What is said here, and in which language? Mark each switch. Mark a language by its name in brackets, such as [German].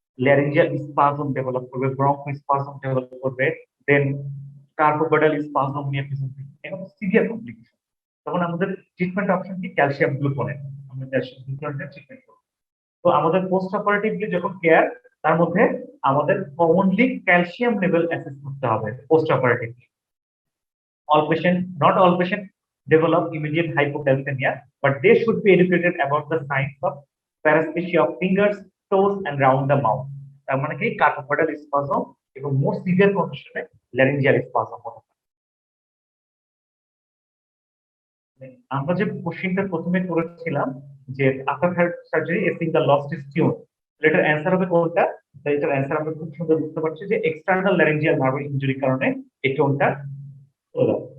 [Bangla] Laryngeal spasm develop করবে, broncho spasm develop করবে, দেন কার্বোপেডাল spasm নিয়ে প্রেজেন্ট করবে। এখন সিভিয়ার কমপ্লিকেশন। তখন আমাদের ট্রিটমেন্ট অপশন কি? Calcium gluconate. আমরা ক্যালসিয়াম গ্লুকোনেটের ট্রিটমেন্ট করব। তো আমাদের পোস্ট অপারেটিভলি যখন কেয়ার, তার মধ্যে আমাদের কমনলি ক্যালসিয়াম লেভেল অ্যাসেস করতে হবে post অপারেটিভলি। [English] All patient, not all patient develop immediate hypocalcemia, but they should be educated about the signs of paresthesia of fingers, toes, and round the mouth। [Bangla] তার মানে কি, কার্বোপেডাল spasm এবং মোর severe কন্ডিশনে laryngeal spasm হতে পারে। আমরা যে কোশ্চেনটা প্রথমে করেছিলাম যে after thyroid surgery a single lost is tune, এটার অ্যান্সার হবে কোনটা? তো এটার অ্যান্সার আমরা খুব সুন্দর বুঝতে পারছি যে এক্সটার্নাল ল্যারিঞ্জিয়াল নার্ভ ইনজুরির কারণে এই টোনটা হলো।